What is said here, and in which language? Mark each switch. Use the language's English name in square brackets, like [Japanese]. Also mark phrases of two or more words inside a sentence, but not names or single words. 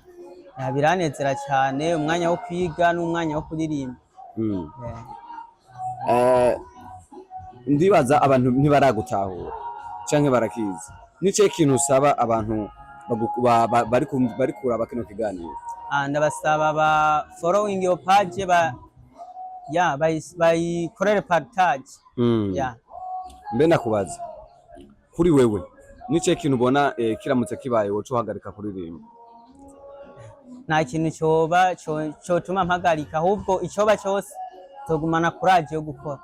[Rundi] Biranezera cyane umwanya wo kwiga n'umwanya wo kuririmba. Ndibaza abantu ntibaragutahura canke barakizi. Nice ikintu usaba abantu bari kuraba kino kiganiro? Ndabasaba ba [English] following your page [Rundi] bayikorere partage. Yeah. Mbe nakubaza kuri wewe nice ikintu ubona kiramutse kibaye woco uhagarika kuririmba? Nta kintu cyotuma mpagarika ahubwo icoba cyose tugumana courage yo gukora.